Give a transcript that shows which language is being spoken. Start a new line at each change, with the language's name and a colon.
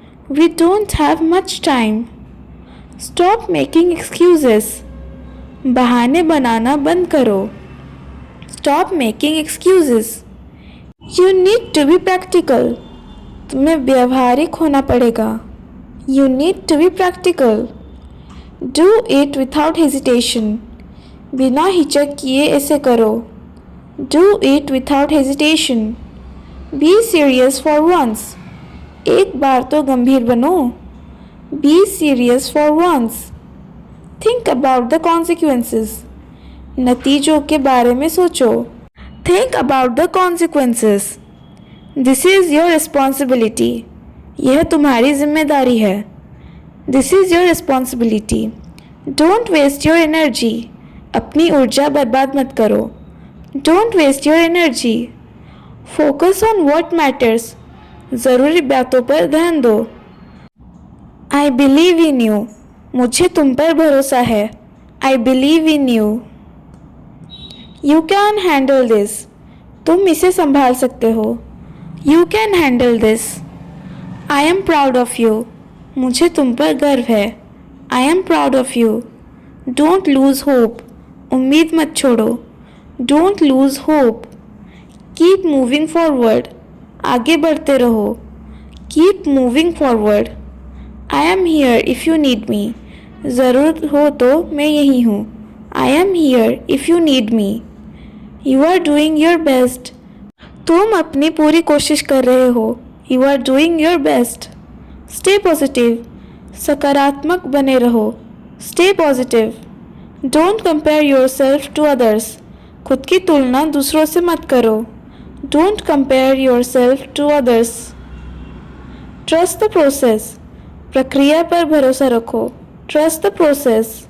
English: We don't have much time. Stop making excuses.
Hindi: बहाने बनाना बंद करो.
English: Stop making excuses. You need to be practical.
Hindi: तुम्हें व्यावहारिक होना पड़ेगा.
English: You need to be practical. Do it without hesitation.
Hindi: बिना हिचक किए ऐसे करो.
English: Do it without hesitation. Be serious for once.
Hindi: एक बार तो गंभीर बनो.
English: Be serious for once. Think about the consequences.
Hindi: नतीजों के बारे में सोचो.
English: Think about the consequences. This is your responsibility.
Hindi: यह तुम्हारी जिम्मेदारी है.
English: This is your responsibility. Don't waste your energy.
Hindi: अपनी ऊर्जा बर्बाद मत करो.
English: Don't waste your energy. Focus on what matters.
Hindi: ज़रूरी बातों पर ध्यान दो.
English: I believe in you.
Hindi: मुझे तुम पर भरोसा है.
English: I believe in you. You can handle this.
Hindi: तुम इसे संभाल सकते हो.
English: You can handle this. I am proud of you.
Hindi: मुझे तुम पर गर्व है.
English: I am proud of you. Don't lose hope.
Hindi: उम्मीद मत छोड़ो.
English: Don't lose hope. Keep moving forward.
Hindi: आगे बढ़ते रहो.
English: Keep moving forward. I am here if you need me.
Hindi: ज़रूरत हो तो मैं यहीं हूँ.
English: I am here if you need me. You are doing your best.
Hindi: तुम अपनी पूरी कोशिश कर रहे हो.
English: You are doing your best. Stay positive.
Hindi: सकारात्मक बने रहो.
English: Stay positive. Don't compare yourself to others.
Hindi: खुद की तुलना दूसरों से मत करो.
English: Don't compare yourself to others. Trust the process.
Hindi: प्रक्रिया पर भरोसा रखो.
English: Trust the process.